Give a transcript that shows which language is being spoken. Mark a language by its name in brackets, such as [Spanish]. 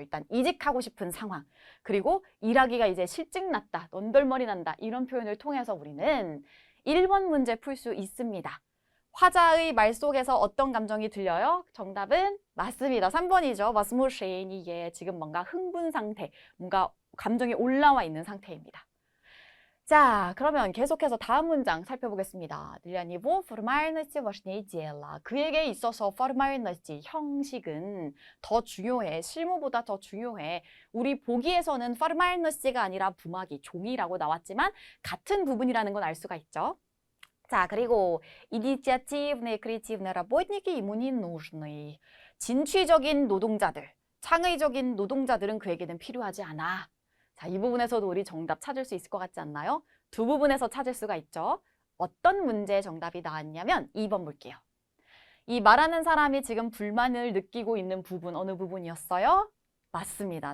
[Korean] 일단 이직하고 싶은 상황, 그리고 일하기가 이제 실증 났다, 넌덜머리 난다 이런 표현을 통해서 우리는 1번 문제 풀 수 있습니다. 화자의 말 속에서 어떤 감정이 들려요? 정답은 맞습니다. 3번이죠. 마스모쉐인이 예, 지금 뭔가 흥분 상태, 뭔가 감정이 올라와 있는 상태입니다. 자, 그러면 계속해서 다음 문장 살펴보겠습니다. [Russian] Для него формальности важнее дела. [Korean] 그에게 있어서 формальности, 형식은 더 중요해. 실무보다 더 중요해. 우리 보기에서는 формальности가 아니라 부마기, 종이라고 나왔지만 같은 부분이라는 건 알 수가 있죠. 자, 그리고 [Russian] инициативные, креативные работники ему не нужны. [Korean] 진취적인 노동자들, 창의적인 노동자들은 그에게는 필요하지 않아. 자, 이 부분에서도 우리 정답 찾을 수 있을 것 같지 않나요? 두 부분에서 찾을 수가 있죠. 어떤 문제의 정답이 나왔냐면 2번 볼게요. 이 말하는 사람이 지금 불만을 느끼고 있는 부분, 어느 부분이었어요? 맞습니다.